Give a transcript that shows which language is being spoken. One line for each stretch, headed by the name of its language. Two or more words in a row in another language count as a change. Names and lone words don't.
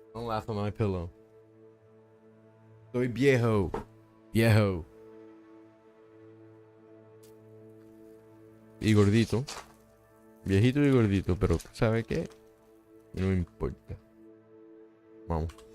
English: laugh on my pillow.
Spanish: Soy viejo. Viejo. Y gordito. Viejito y gordito, pero ¿sabe qué? No me importa. Vamos.